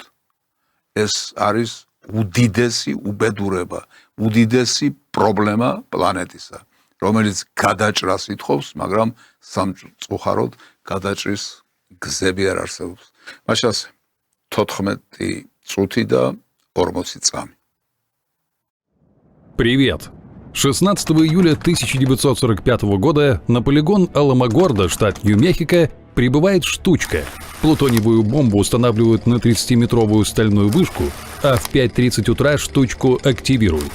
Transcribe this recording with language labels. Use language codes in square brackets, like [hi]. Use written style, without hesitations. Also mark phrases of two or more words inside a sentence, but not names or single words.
[ka] ეს არის უდიდესი უბედურება, უდიდესი პრობლემა პლანეტისა, რომელიც გადაჭრას ითხოვს, მაგრამ სამწუხაროდ გადაჭრის გზები არ არსებობს. მაშას 14 წუთი და 40 წამი. [ru] Привет! 16 июля 1945 года на полигон Аламогордо, штат Нью-Мехико, прибывает «Штучка». Плутониевую бомбу устанавливают на 30-метровую стальную вышку, а в 5:30 утра «Штучку» активируют.